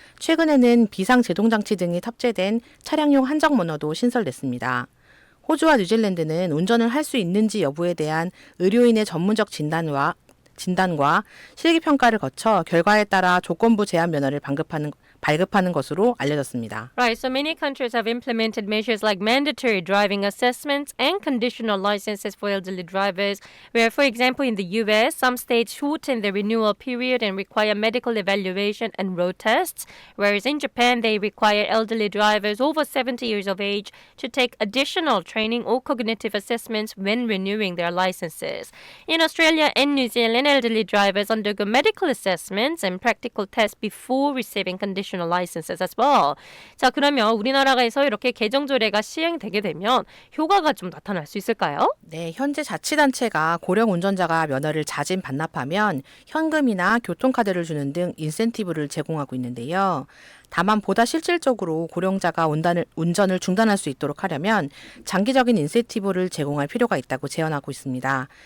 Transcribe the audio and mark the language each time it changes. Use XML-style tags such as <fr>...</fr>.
<ko>최근에는 비상제동장치 등이 탑재된 차량용 한정 면허도 신설됐습니다. 호주와 뉴질랜드는 운전을 할 수 있는지 여부에 대한 의료인의 전문적 진단과 실기평가를 거쳐 결과에 따라 조건부 제한 면허를 발급하는 것으로 알려졌습니다.</ko> <en>Right, so many countries have implemented measures like mandatory driving assessments and conditional licenses for elderly drivers, where, for example, in the US, some states shorten the renewal period and require medical evaluation and road tests, whereas in Japan, they require elderly drivers over 70 years of age to take additional training or cognitive assessments when renewing their licenses. In Australia and New Zealand, elderly drivers undergo medical assessments and practical tests before receiving conditional international licenses as well.</en> <ko>자, 그러면 우리나라에서 이렇게 개정 조례가 시행되게 되면 효과가 좀 나타날 수 있을까요? 네, 현재 자치단체가 고령 운전자가 면허를 자진 반납하면 현금이나 교통카드를 주는 등 인센티브를 제공하고 있는데요. 다만 보다 실질적으로 고령자가 운전을 중단할 수 있도록 하려면 장기적인 인센티브를 제공할 필요가 있다고 제언하고 있습니다.</ko>